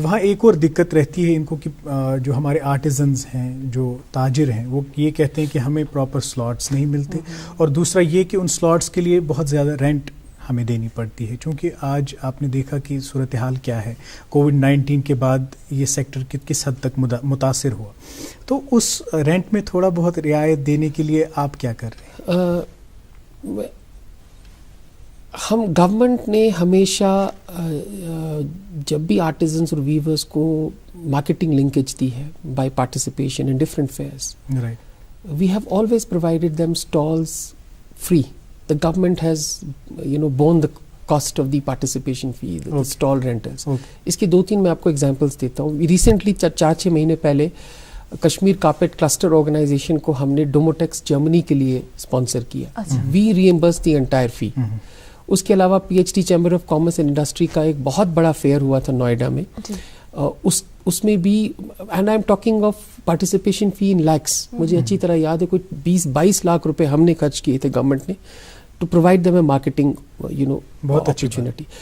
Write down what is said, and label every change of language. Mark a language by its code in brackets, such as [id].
[ur] وہاں ایک اور دقت رہتی ہے ان کو کہ جو ہمارے آرٹیزنز ہیں, جو تاجر ہیں, وہ یہ کہتے ہیں کہ ہمیں پراپر سلاٹس نہیں ملتے, اور دوسرا یہ کہ ان سلاٹس کے لیے بہت زیادہ رینٹ ہمیں دینی پڑتی ہے, چونکہ آج آپ نے دیکھا کہ صورتحال کیا ہے, کووڈ-19 کے بعد یہ سیکٹر کس حد تک متاثر ہوا, تو اس رینٹ میں تھوڑا بہت رعایت دینے کے لیے آپ کیا کر رہے ہیں؟ ہم گورنمنٹ نے ہمیشہ جب بھی آرٹیزنس اور ویورس کو مارکیٹنگ لنکیج دی ہے [en] By participation in different fairs, we have always provided them stalls free. The government has, borne the cost of the participation fee, the stall rentals. [ur] اس کی 2-3 میں آپ کو ایگزامپلس دیتا ہوں. ریسنٹلی 4-6 مہینے پہلے کشمیر کارپیٹ کلسٹر آرگنائزیشن کو ہم نے ڈوموٹیکس جرمنی کے لیے اسپانسر کیا. [en] We reimburse the entire fee. [ur] اس کے علاوہ PhD chamber of commerce and industry کا ایک بہت بڑا فیئر ہوا تھا نوئیڈا میں, اس میں بھی, [en] and I am talking of participation fee in lakhs, [ur] مجھے اچھی طرح یاد ہے کوئی 20-22 لاکھ روپے ہم نے خرچ کیے تھے گورنمنٹ نے [en] To provide them a marketing opportunity.